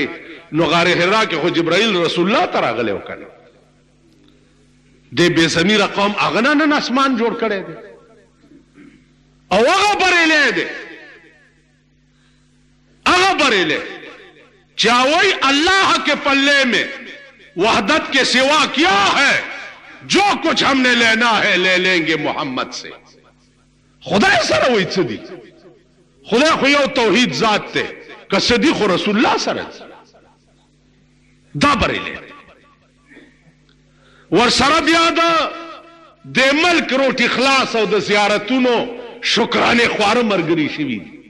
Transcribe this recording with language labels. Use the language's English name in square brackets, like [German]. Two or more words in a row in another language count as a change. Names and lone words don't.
[Pashto] نو غار حرا کې خو جبرائیل رسول الله ته راغلی و کنه. دې بې ضمیره قوم هغه نه نن اسمان جوړ کړی دی او هغه بریلی دی. هغه بریلی چاوئی [Urdu] اللہ کے پلے میں وحدت کے سوا کیا ہے، جو کچھ ہم نے لینا ہے لے لیں گے محمد سے. [Pashto] خدا سره وای څه دي؟ خدا خو یو توحید ذات ته، که صدیق رسول الله سره دا بریلی. ورسره بیا د ملک روټي خلاص او د زیارتونو شکرانه خواره مرګري شوي.